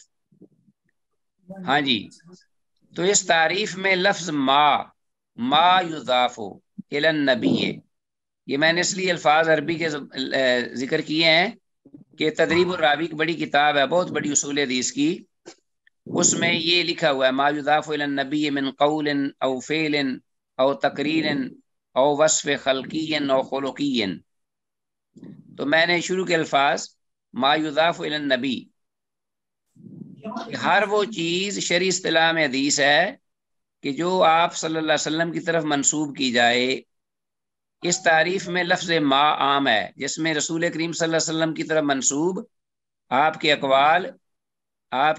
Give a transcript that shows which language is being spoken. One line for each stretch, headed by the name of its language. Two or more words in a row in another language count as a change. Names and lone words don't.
Urdu: ہاں جی، تو اس تعریف میں لفظ
Arabic: ما یضاف الی النبی،
Urdu: یہ میں نے اس لیے الفاظ عربی کے ذکر کیے ہیں کہ تدریب الراوی کی بڑی کتاب ہے، بہت بڑی اصول حدیث کی، اس میں یہ لکھا ہوا ہے
Arabic: ما یضاف الی النبی من قول او فعل او تقریر او وصف خلقی او خلقی۔
Urdu: تو میں نے شروع کے الفاظ
Arabic: ما یضاف الی النبی،
Urdu: ہر وہ چیز شرعی اصطلاح میں حدیث ہے کہ جو آپ
Arabic: صلی اللہ علیہ وسلم
Urdu: کی طرف منسوب کی جائے۔ اس تعریف میں لفظ ما عام ہے، جس میں رسول کریم
Arabic: صلی اللہ علیہ وسلم
Urdu: کی طرف منسوب آپ کے اقوال، آپ